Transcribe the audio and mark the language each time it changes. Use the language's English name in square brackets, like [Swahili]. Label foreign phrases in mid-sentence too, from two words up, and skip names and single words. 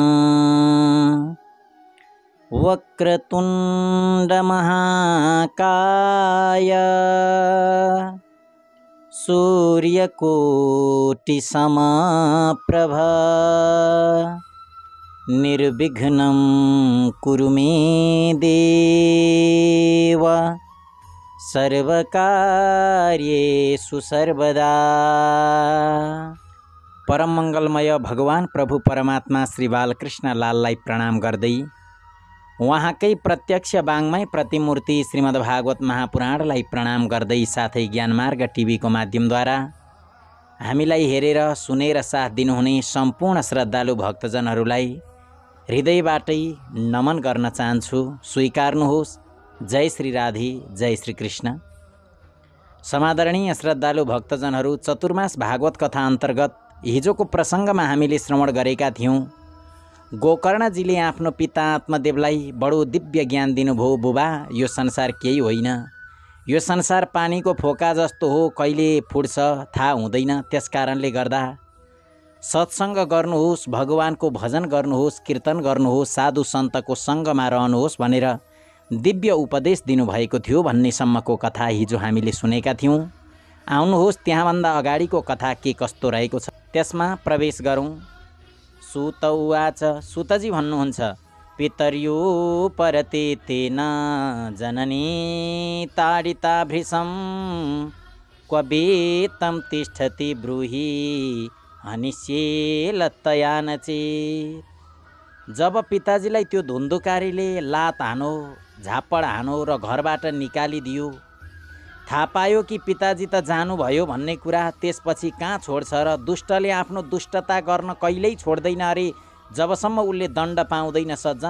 [Sanskrit] वक्रतुण्डमहाकाय सूर्यकोटिसमप्रभा निर्विघ्नं कुरु मे देव सर्वकार्येषु सर्वदा। [Nepali] परम मंगलमय भगवान प्रभु परमात्मा श्री बालकृष्ण लाललाई प्रणाम गर्दै उहाँकै प्रत्यक्ष वाङ्मय प्रतिमूर्ति श्रीमद्भागवत महापुराणलाई प्रणाम गर्दै साथै ज्ञानमार्ग टिभीको माध्यमद्वारा हामीलाई हेरेर सुनेर साथ दिनुहुने सम्पूर्ण श्रद्धालु भक्तजनहरूलाई हृदयबाटै नमन गर्न चाहन्छु। स्वीकार्नुहोस्। जय श्री राधे, जय श्री कृष्ण। समादरणीय श्रद्धालु भक्तजनहरू, चतुर्मास भागवत कथा अन्तर्गत हिजोको प्रसङ्गमा हामीले श्रवण गरेका थियौँ। गोकर्णजीले आफ्नो पिता आत्मदेवलाई बडो दिव्य ज्ञान दिनुभयो। बुबा, यो संसार केही होइन, यो संसार पानीको फोका जस्तो हो, कहिले फुट्छ थाहा हुँदैन। त्यसकारणले गर्दा सत्सङ्ग गर्नुहोस्, भगवानको भजन गर्नुहोस्, कीर्तन गर्नुहोस्, साधु सन्तको सङ्गमा रहनुहोस् भनेर दिव्य उपदेश दिनुभएको थियो भन्नेसम्मको कथा हिजो हामीले सुनेका थियौँ। आउनुहोस् त्यहाँभन्दा अगाडिको कथा के कस्तो रहेको छ त्यसमा प्रवेश गरौँ। [Sanskrit] सुत उवाच, [Nepali] सुतजी भन्नुहुन्छ, [Sanskrit] पितर्यो परते तेन जननी ताडिता भृशं क्व वेत्तं तिष्ठति ब्रूहि हनिष्ये लत्तया नचेत्। [Nepali] जब पिताजीलाई त्यो धुन्धुकारीले लात हानो, झापड हानो र घरबाट निकालिदियो, थाहा पायो कि पिताजी त जानुभयो भन्ने कुरा, त्यसपछि कहाँ छोड्छ र? दुष्टले आफ्नो दुष्टता गर्न कहिल्यै छोड्दैन अरे जबसम्म उसले दण्ड पाउँदैन सज्जन।